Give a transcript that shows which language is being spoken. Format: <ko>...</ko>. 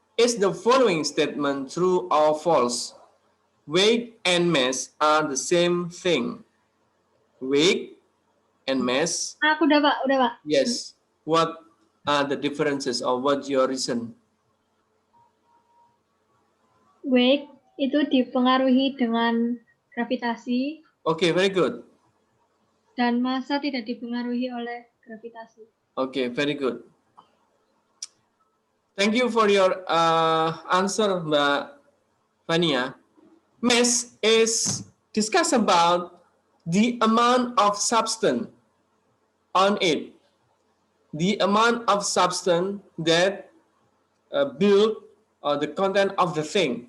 <en>Is the following statement true or false? Weight and mass are the same thing. Weight and mass.</en> <id>Aku udah Pak.</id> <en>Yes. What are the differences, or what's your reason?</en> <id>Weight itu dipengaruhi dengan gravitasi.</id> <en>Okay, very good.</en> <id>Dan massa tidak dipengaruhi oleh gravitasi.</id> <en>Okay, very good. Thank you for your answer, Mbak Fania. Mass is discuss about the amount of substance on it, the amount of substance that build the content of the thing.</en>